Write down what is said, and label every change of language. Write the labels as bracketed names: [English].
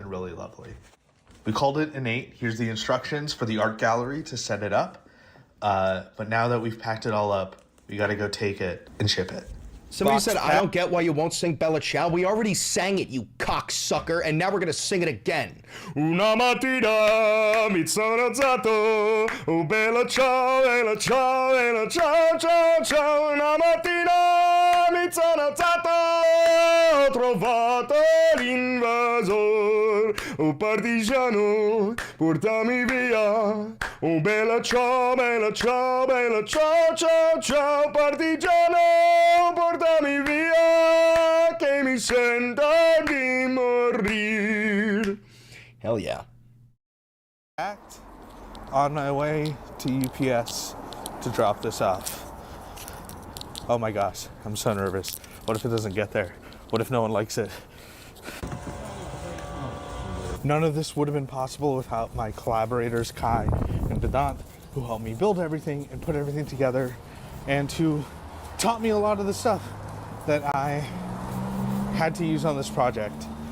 [English] Really lovely. We called it innate. Here's the instructions for the art gallery to set it up. But now that we've packed it all up, we got to go take it and ship it. Somebody said, I don't get why you won't sing Bella Ciao. We already sang it, you cocksucker, and now we're gonna sing it again. [Italian] Una mattina mi sono alzato, oh bella ciao, bella ciao, bella ciao, ciao, ciao. Una mattina mi sono alzato, ho trovato l'invasor, oh partigiano, portami via. Oh bella ciao, bella ciao, bella ciao, ciao, ciao, partigiano, portami via, che mi sento di morir. [English] Hell yeah. On my way to UPS to drop this off. Oh my gosh, I'm so nervous. What if it doesn't get there? What if no one likes it? None of this would have been possible without my collaborators, Kai and Vedant, who helped me build everything and put everything together, and who taught me a lot of the stuff that I had to use on this project.